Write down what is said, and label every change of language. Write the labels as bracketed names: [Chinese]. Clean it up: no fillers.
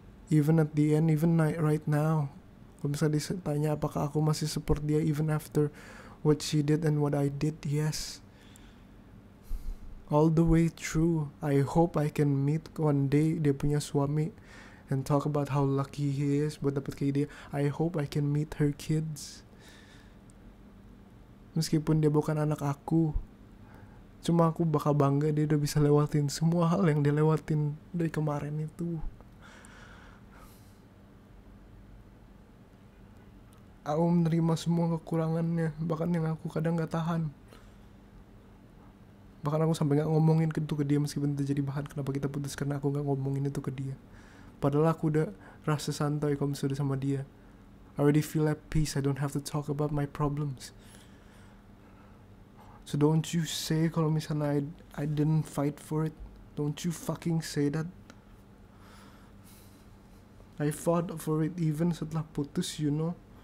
[English] Even at the end, even right now. [Indonesian] Kalau misalnya ditanya apakah aku masih [English] support dia even after what she did and what I did, yes. All the way through. I hope I can meet one day [Indonesian] dia punya suami [English] and talk about how lucky he is [Indonesian] buat dapet kayak dia. [English] I hope I can meet her kids. [Indonesian] Meskipun dia bukan anak aku, cuma aku bakal bangga dia udah bisa lewatin semua hal yang dia lewatin dari kemarin itu. Aku menerima semua kekurangannya, bahkan yang aku kadang gak tahan. Bahkan aku sampai gak ngomongin itu ke dia meskipun itu jadi bahan kenapa kita putus, karena aku gak ngomongin itu ke dia. Padahal aku udah rasa santai kalau misalnya sama dia. [English] I already feel at peace, I don't have to talk about my problems. So don't you say [Indonesian] kalau misalnya [English] I didn't fight for it. Don't you fucking say that. I fought for it even [Indonesian] setelah putus, [English] you know.